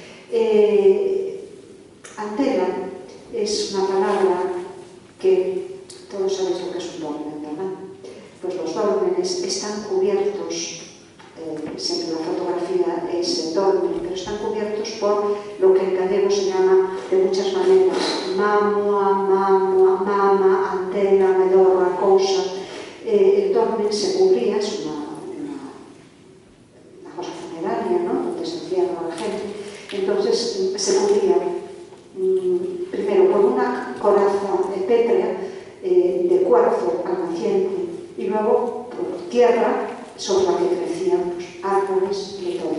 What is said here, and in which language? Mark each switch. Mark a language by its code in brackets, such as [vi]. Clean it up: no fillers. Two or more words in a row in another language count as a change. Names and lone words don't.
[es] Antela es una palabra que todos sabéis lo que es un dolmen, ¿verdad? Pues los dólmenes están cubiertos, siempre la fotografía es el dolmen, pero están cubiertos por lo que en gallego se llama de muchas maneras mamua, mama, antela, medorra, cousa. El dolmen se cubría, es una cosa funeraria, ¿no? Donde se entierra a la gente. Entonces se cubría primero por una coraza pétrea de cuarzo al naciente y luego por tierra sobre la que crecían los árboles y todo.